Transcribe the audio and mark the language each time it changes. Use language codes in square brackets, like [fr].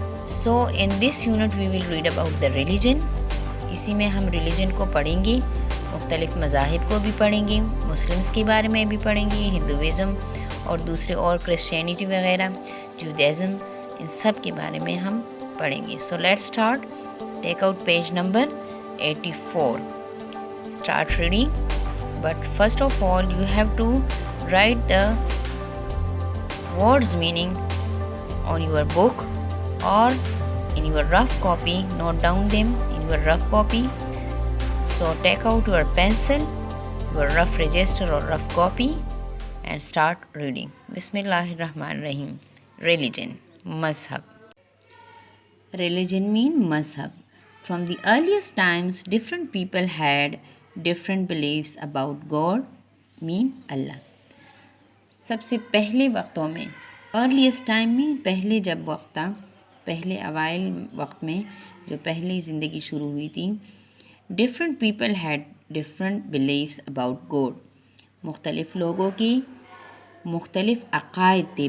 [en] So in this unit we will read about the religion. [hi] इसी में हम religion को पढ़ेंगे, मुख्तलिफ मज़ाहिब को भी पढ़ेंगे, मुस्लिम्स के बारे में भी पढ़ेंगे, हिंदुइज़म और दूसरे और क्रिश्चियनिटी वगैरह, जुडाइज़म, इन सब के बारे में हम पढ़ेंगे. [en] So let's start. Take out page number 84. Start reading. But first of all you have to write the words meaning on your book or in your rough copy. Note down them in your rough copy. So take out your pencil, your rough register or rough copy and start reading. Bismillahirrahmanirrahim. Religion, mazhab. Religion mean mazhab. From the earliest times, different people had different beliefs about God, mean Allah. [hi] सबसे पहले वक्तों में, earliest time में, पहले जब वक्त था, पहले अवाइल वक्त में जो पहली ज़िंदगी शुरू हुई थी, [en] Different people had different believes about god. [hi] मुख्तलिफ़ लोगों की मुख्तलिफ़ अक़ायद थे.